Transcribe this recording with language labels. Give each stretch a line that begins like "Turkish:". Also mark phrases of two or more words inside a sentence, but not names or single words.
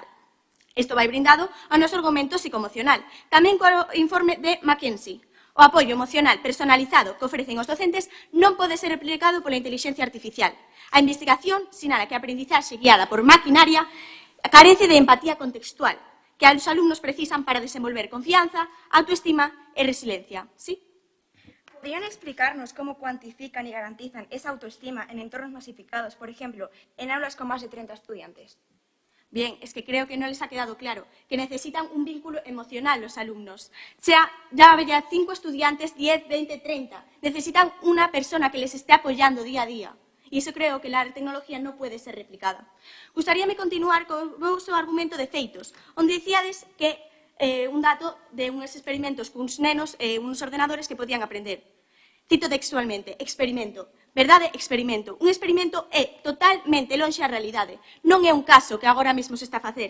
Galician: Isto vai brindado ao noso argumento psicoemocional, tamén co informe de McKinsey. O apoio emocional personalizado que ofrecen os docentes non pode ser replicado pola inteligencia artificial. A investigación sinala que a aprendizaxe guiada por maquinaria carece de empatía contextual, que os alumnos precisan para desenvolver confianza, autoestima e resiliencia.
Spanish: ¿Sí? ¿Podrían explicarnos cómo cuantifican y garantizan esa autoestima en entornos masificados, por ejemplo, en aulas con más de 30 estudiantes? Bien, es que creo que no les ha quedado claro que necesitan un vínculo emocional los alumnos. Sea, ya había 5 estudiantes, 10, 20, 30. Necesitan una persona que les esté apoyando día a día. Y eso creo que la tecnología no puede ser replicada.
Galician: Gustaríame continuar con o vosso argumento de feitos, onde dicíades que un dato de uns experimentos cuns nenos e uns ordenadores que podían aprender. Cito textualmente, experimento. Verdade, experimento. Un experimento é totalmente lonxe a realidade. Non é un caso que agora mesmo se está a facer.